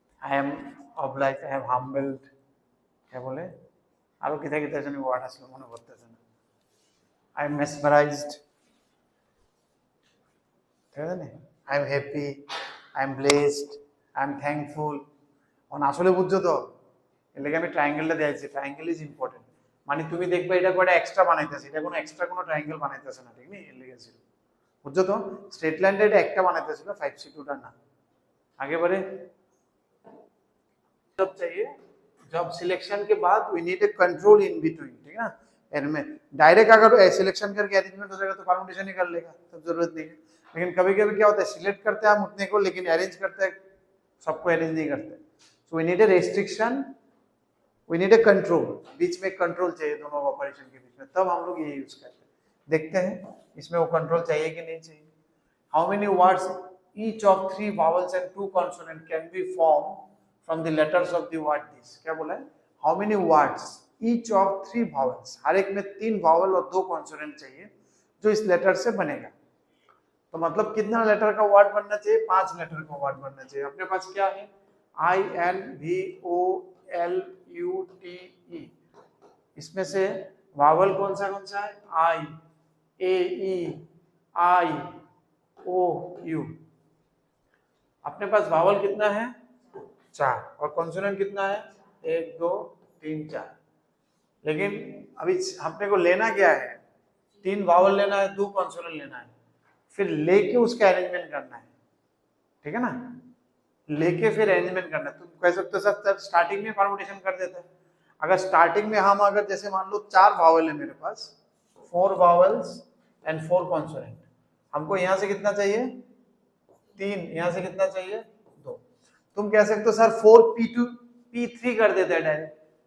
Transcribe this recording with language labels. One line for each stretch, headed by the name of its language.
English: I am obliged, I am humbled,
Bangla: কে বলে আরো কিতা কিতা জানি ওয়ার্ড আসলে মনে পড়তেছে না।
English: I am mesmerized,
Bangla: ঠিক আছে না?
English: I am happy, I am blessed, I am thankful।
Bangla: আসলে বুঝছো তো? এর লাগে আমি ট্রায়াঙ্গেলটা দিয়েছি,
English: Triangle is important.
Bangla: মানে তুমি দেখবে এটা কয়টা এক্সট্রা বানাইতেছে, এটা কোনো এক্সট্রা কোনো ট্রায়াঙ্গেল বানাইতেছে না, ঠিক নেই? এর লেগে ছিল, বুঝছো তো? স্ট্রেট লাইনটা এটা একটা বানাইতেছিল, 5C2টা না।
Hindi: आगे बढ़े, जब चाहिए, जब सिलेक्शन के बाद
English: we need a control in between,
Hindi: ठीक है ना? इनमें डायरेक्ट अगर सिलेक्शन करके अरेंजमेंट हो जाएगा तो परमुटेशन ही कर लेगा, तब जरूरत नहीं है। लेकिन कभी कभी क्या होता है, सिलेक्ट करते हैं हम उतने को, लेकिन अरेंज करते हैं सबको अरेंज नहीं करते।
English: so we need a restriction, we need a control,
Hindi: बीच में कंट्रोल चाहिए दोनों ऑपरेशन के बीच में, तब हम लोग ये यूज करते हैं। देखते हैं इसमें वो कंट्रोल चाहिए कि नहीं चाहिए।
English: How many words each of 3 vowels and 2 consonant can be formed from the letters of the word this?
Hindi: क्या बोला है?
English: How many words each of 3 vowels,
Hindi: हर एक में 3 vowel और 2 consonant चाहिए जो इस लेटर से बनेगा। तो मतलब कितना लेटर का वर्ड बनना चाहिए? 5 लेटर का वर्ड बनना चाहिए। अपने पास क्या है? INVOLUTE, इसमें से वावल कौन सा है? I, A, E, I, O, U। अपने पास वावल कितना है? 4 और कॉन्सोनेंट कितना है 1 2 3 4। लेकिन अभी अपने को लेना क्या है 3 वावल लेना है 2 कॉन्सोनेंट लेना है फिर लेके उसका अरेंजमेंट करना है ठीक है ना लेके फिर अरेंजमेंट करना है। तुम कह सकते हो सर स्टार्टिंग में परमुटेशन कर देते हैं अगर स्टार्टिंग में हम अगर जैसे मान लो 4 वावल है मेरे पास 4 वावल्स एंड 4 कॉन्सोनेंट हमको यहाँ से कितना चाहिए 3 यहाँ से कितना चाहिए 2 तुम कह सकते हो सर 4p2 p3 कर देते हैं डायरेक्ट